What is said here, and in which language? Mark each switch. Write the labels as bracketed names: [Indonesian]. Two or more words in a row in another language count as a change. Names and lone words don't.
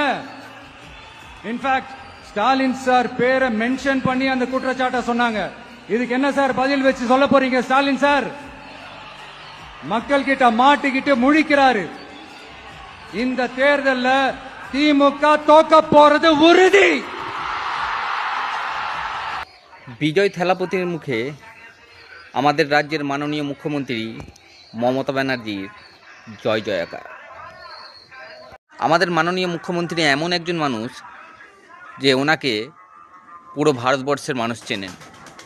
[Tamil] இன்ஃபேக்ட் ஸ்டாலின் சார் பேரை மென்ஷன் பண்ணி அந்த குற்றச்சாட்டை சொன்னாங்க. இதுக்கு என்ன சார் பதில் வச்சு சொல்ல போறீங்க? ஸ்டாலின் சார் மக்கள் கிட்ட மாட்டிக்கிட்டு முழிக்கிறாரு. இந்த தேர்தலில் திமுக தோக்க போறது உறுதி. [Bangla] বিজয় থেলাপতির মুখে আমাদের রাজ্যের মাননীয় মুখ্যমন্ত্রী মমতা ব্যানার্জির জয় জয়কার। আমাদের মাননীয় মুখ্যমন্ত্রী এমন একজন মানুষ যে ওনাকে পুরো ভারতবর্ষের মানুষ চেনেন।